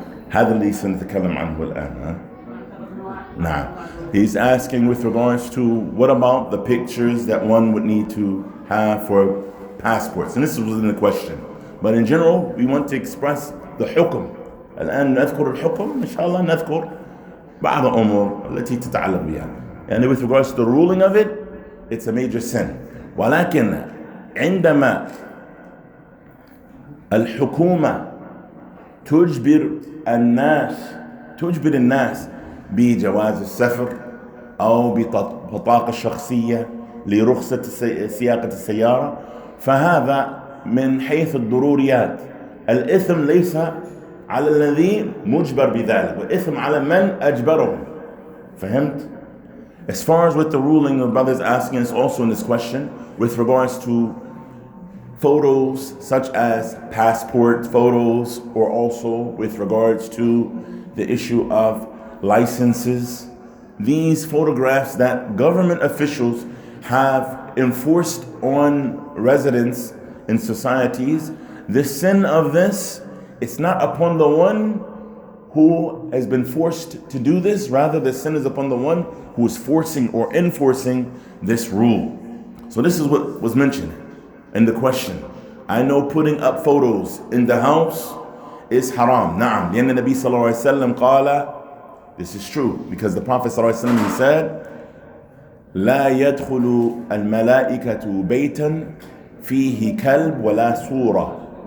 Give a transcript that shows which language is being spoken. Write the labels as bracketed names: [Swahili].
[Arabic] هذا اللي سنتكلم عنه الآن. نعم. [English] He's asking with regards to what about the pictures that one would need to have for passports, and this was in the question. But in general, we want to express the حكم. [Arabic] الآن نذكر الحكم إن شاء الله نذكر بعض الأمور التي تتعلق بها. [English] And with regards to the ruling of it, it's a major sin. [Arabic] ولكن عندما الحكومة تجبر الناس بجواز السفر أو ببطاقة شخصية لرخصة سياقة السيارة، فهذا من حيث الضروريات. الإثم ليس على الذي مجبر بذلك، والإثم على من أجبره. فهمت؟ [English] As far as with the ruling, the brothers asking us also in this question with regards to photos such as passport photos, or also with regards to the issue of licenses, these photographs that government officials have enforced on residents in societies, the sin of this, it's not upon the one who has been forced to do this, rather the sin is upon the one who is forcing or enforcing this rule. So this is what was mentioned in the question. I know putting up photos in the house is haram. [Arabic] نعم لأن النبي صلى الله عليه وسلم قال, [English] this is true because the Prophet [Arabic] صلى الله عليه وسلم, [English] he said [Arabic] لا يدخل الملائكة بيتا فيه كلب ولا صورة.